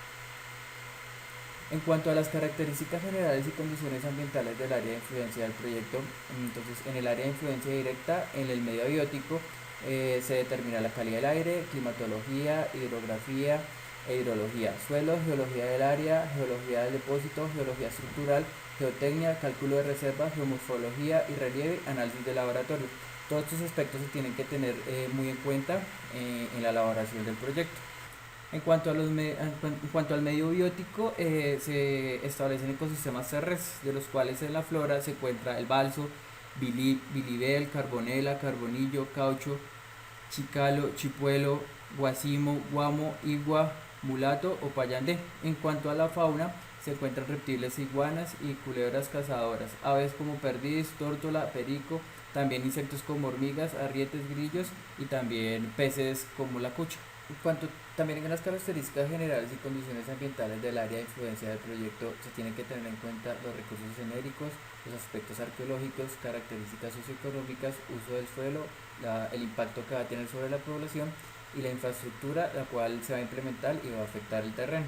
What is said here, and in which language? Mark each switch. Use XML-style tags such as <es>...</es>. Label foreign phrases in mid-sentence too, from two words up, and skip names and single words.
<es>En cuanto a las características generales y condiciones ambientales del área de influencia del proyecto, entonces en el área de influencia directa, en el medio abiótico, se determina la calidad del aire, climatología, hidrografía e hidrología, suelo, geología del área, geología del depósito, geología estructural, geotecnia, cálculo de reservas, geomorfología y relieve, análisis de laboratorio. Todos estos aspectos se tienen que tener muy en cuenta en la elaboración del proyecto. En cuanto al medio biótico, se establecen ecosistemas terrestres, de los cuales en la flora se encuentra el balso, bilibel, carbonela, carbonillo, caucho, chicalo, chipuelo, guasimo, guamo, igua, mulato o payandé. En cuanto a la fauna, se encuentran reptiles, iguanas y culebras cazadoras, aves como perdiz, tórtola, perico, también insectos como hormigas, arrietes, grillos y también peces como la cucha. En cuanto también en las características generales y condiciones ambientales del área de influencia del proyecto, se tienen que tener en cuenta los recursos genéricos, los aspectos arqueológicos, características socioeconómicas, uso del suelo, el impacto que va a tener sobre la población y la infraestructura la cual se va a implementar y va a afectar el terreno.</es>